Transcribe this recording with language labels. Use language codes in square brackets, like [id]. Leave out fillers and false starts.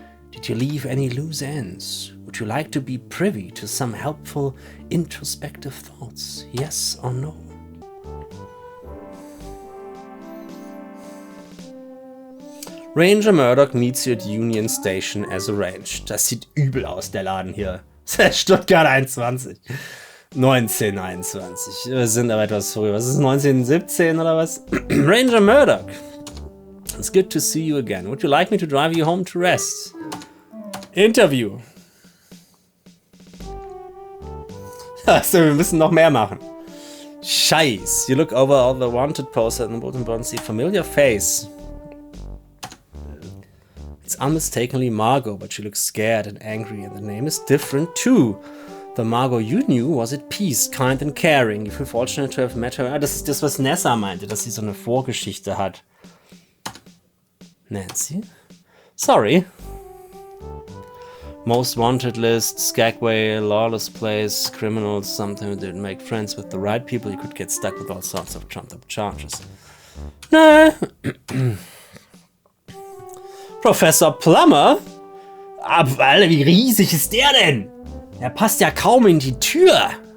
[en] Did you leave any loose ends? Would you like to be privy to some helpful, introspective thoughts? Yes or no? Ranger Murdoch meets you at Union Station as arranged. [de] Das sieht übel aus, der Laden hier. Stuttgart 21. 1921. Wir sind aber etwas früher. Was ist 1917 oder was? Ranger Murdoch. [en] It's good to see you again. Would you like me to drive you home to rest? Interview. [de] Achso, wir müssen noch mehr machen. Scheiß. [en] You look over all the wanted poster and the bulletin board and see a familiar face. It's unmistakably Margot, but she looks scared and angry, and the name is different too. The Margot you knew was at peace, kind and caring. You feel fortunate to have met her. [de] Ah, das ist das, was Nessa meinte, dass sie so eine Vorgeschichte hat. [en] Nancy? Sorry. Most wanted list, Skagway, lawless place, criminals, something that didn't make friends with the right people. You could get stuck with all sorts of trumped up charges. No. Professor Plummer? [de] Aber, Alter, wie riesig ist der denn? Er passt ja kaum in die Tür.